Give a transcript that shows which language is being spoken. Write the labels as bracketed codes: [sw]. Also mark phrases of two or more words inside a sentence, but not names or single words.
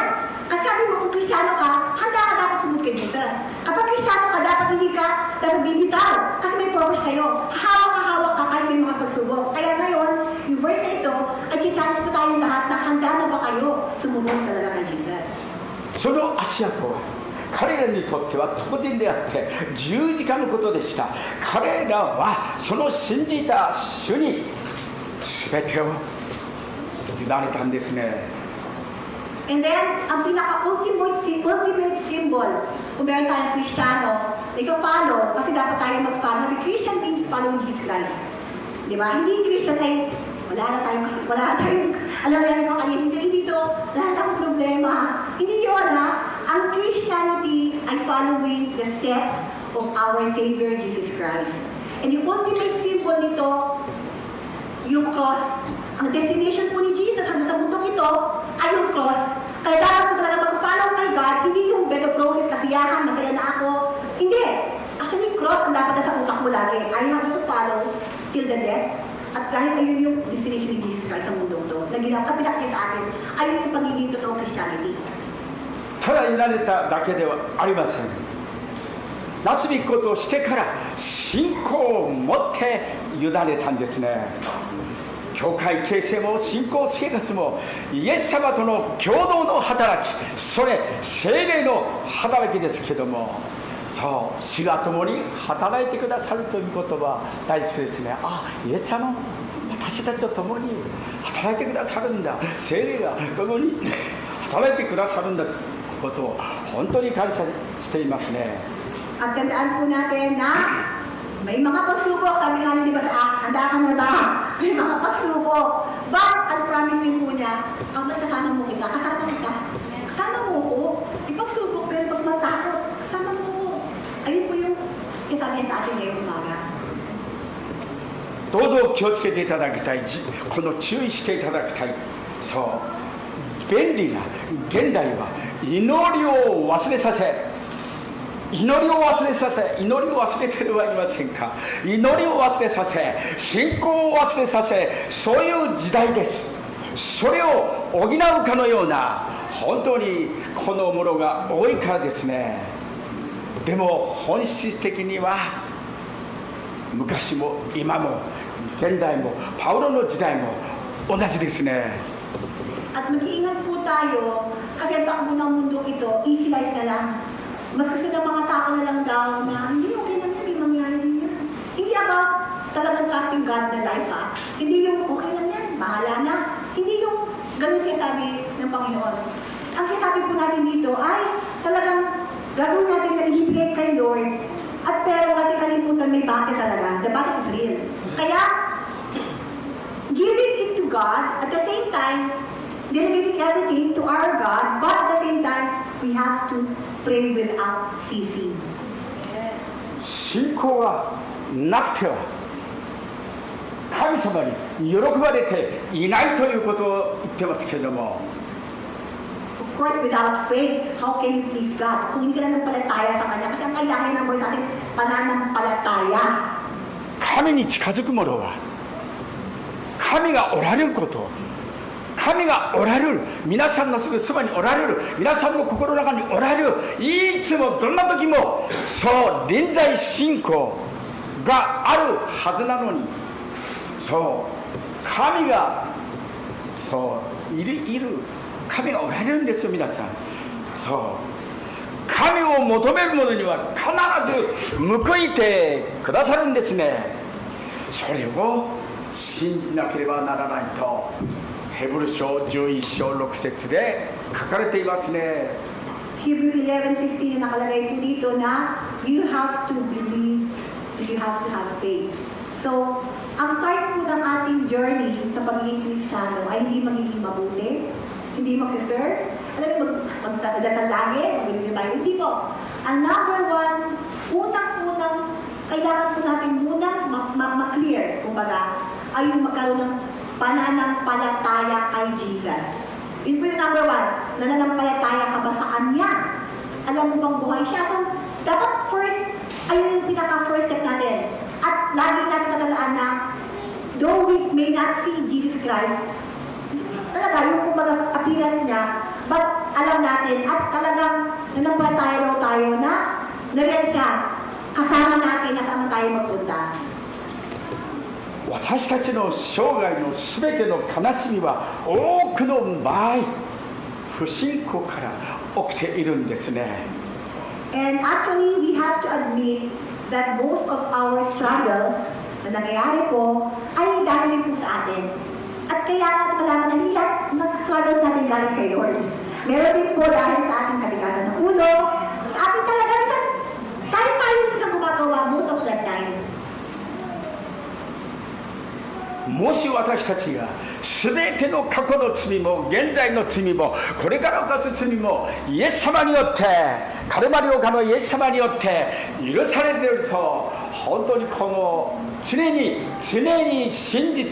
[tl] Kasi sabi mo, kung Kristiyano ka, handa ka dapat sumunod kay Jesus. Kapag Kristiyano ka, dapat hindi ka dapat bibitaw. Kasi may purpose sa'yo. Hawak ka kahit may mga pagsubok. Kaya ngayon, yung verse na ito, ay challenge po tayo lahat na handa na ba kayo sumunod talaga kay Jesus. [ja] その足跡は彼らにとっては当然であって十字架のことでした。彼らはその信じた主に全てを委ねたんですね。 [en] And then, [tl] ang pinaka-ultimate symbol, kung meron tayong Kristiyano, na ito-follow, kasi dapat tayo mag-follow. Sabi, [en] Christian means following Jesus Christ. [tl] Di ba? Hindi Christian ay, wala na tayong, alam mo yan, hindi to, wala na tayong problema. Hindi yun, ha? Ang [en] Christianity ay following the steps of our Savior, Jesus Christ. [tl] And yung [en] ultimate symbol [tl] nito, yung cross. Ang destination po ni Jesus hanggang sa mundong ito ay yung cross. Kaya dapat po talaga mag-follow kay God, hindi yung [en] bed of roses, [tl] kasiyahan, masaya na ako. Hindi. Actually, cross ang dapat na sa utak mo lagi. [en] I have to follow till the death. [tl] At dahil ayun yung destination ni Jesus Christ sa mundong ito, na pinakita sa atin, ayun yung pagiging totoong Christianity. [ja] ただ委ねただけではありません。なすべきことをしてから信仰を持って委ねたんですね。教会形成も信仰生活もイエス様との共同の働き、それ聖霊の働きですけども、そう主が共に働いてくださるということは大好きですね。あ、イエス様私たちと共に働いてくださるんだ、聖霊が共に働いてくださるんだということを本当に感謝していますね。 [tl] At tandaan po natin na may mga pagsubok, sabi nga niya, di ba sa Acts, handa ka na ba? May mga pagsubok. But, ang promise rin po niya, kasama mo kita, kasama mo ko, ipagsubok, pero pag matakot, kasama mo ko. Ayun po yung sabi niya sa atin ngayong umaga. [ja] どうぞ気をつけていただきたい、この注意していただきたい。そう便利な現代は祈りを忘れさせ、祈りを忘れてはいませんか。祈りを忘れさせ、信仰を忘れさせ、そういう時代です。それを補うかのような本当にこのものが多いからですね。でも本質的には昔も今も現代もパウロの時代も同じですね。 [tl] At mag-iingat po tayo kasi ang takbo ng mundo ito, [en] easy life [tl] na lang. Mas gusto ng mga tao na lang daw na hindi okay lang yan, may mangyari din yan. Hindi about talagang [en] trusting God [tl] na life, ha? Hindi yung okay lang yan, bahala na. Hindi yung ganun sinasabi ng Panginoon. Ang sinasabi po natin dito ay talagang gagawin natin na ibibigay kay Lord at pero natin kalimutan may bakit talaga. [en] The bakit is real. Kaya, giving it to God at the same time, delegating everything to our God, but at the same time, we have to pray without ceasing. [ja] 信仰がなくては神様に喜ばれていないということを言ってますけれども。 [en] Of course, without faith, how can you please God? [tl] Kung hindi ka nanampalataya sa Kanya, kasi ang kailangan ng Lord sa atin, pananampalataya. [ja] 神に近づく者は神がおられること、神がおられる、皆さんのすぐそばにおられる、皆さんの心の中におられる、いつもどんな時もそう臨在信仰があるはずなのに、そう神がそういる神がおられるんですよ。皆さん、そう神を求める者には必ず報いてくださるんですね。それを信じなければならないとヘブル書11章6節で書かれていますね。 [en] Hebrew 11:16 [tl] na nakalagay po dito na [en] you have to believe, you have to have faith. So, [tl] ang start po ng ating journey sa pagiging Kristiyano ay hindi magiging mabuti, hindi mag-serve, alam mo, magdadasal lagi, magbibigay tayo, hindi po. Ang [en] number one, [tl] unang-unang, kailangan po natin munang ma-clear, kumbaga, ay yung magkaroon ng pananampalataya kay Jesus. Yun po yung [en] number one, [tl] nananampalataya ka ba sa Kanya? Alam mo bang buhay siya? So, dapat first, ayun yung pinaka-first step natin. At lagi natin tatandaan na, [en] though we may not see Jesus Christ, [tl] talaga yung kumbaga appearance niya, but alam natin at talagang nanampalataya daw tayo na nariyan siya, kasama natin na saan tayo magpunta. [ja] 私たちの生涯のすべての悲しみは多くの場合不信仰から起きているんですね。 [en] And actually, we have to admit that most of our struggles [tl] na nangyayari po ay dahil po sa atin. At kailangan natin malaman na hindi lahat ng struggle natin galing kay Lord. Meron din po dahil sa ating katigasan ng ulo, sa ating talaga, tayo din sa gumagawa [en] most of that time. [ja] もし私たちが全ての過去の罪も現在の罪もこれから犯す罪もイエス様によってカルバリオ家のイエス様によって許されていると本当にこの常に信じ